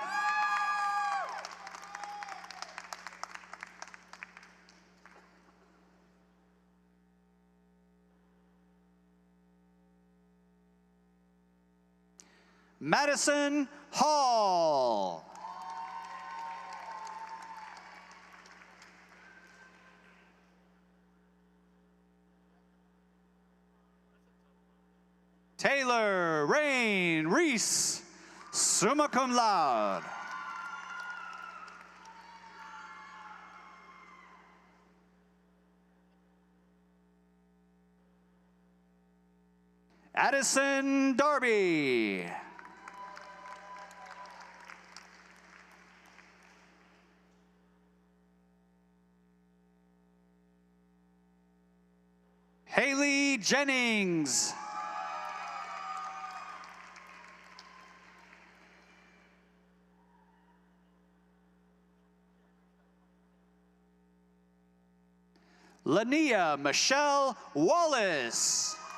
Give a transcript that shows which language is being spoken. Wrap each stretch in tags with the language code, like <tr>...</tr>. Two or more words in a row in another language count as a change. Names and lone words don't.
<en>Madison Hall. Taylor Rain Reese,</en> <la>summa cum laude.</la> <en>Addison Darby. Haley Jennings. Lania Michelle Wallace.</en>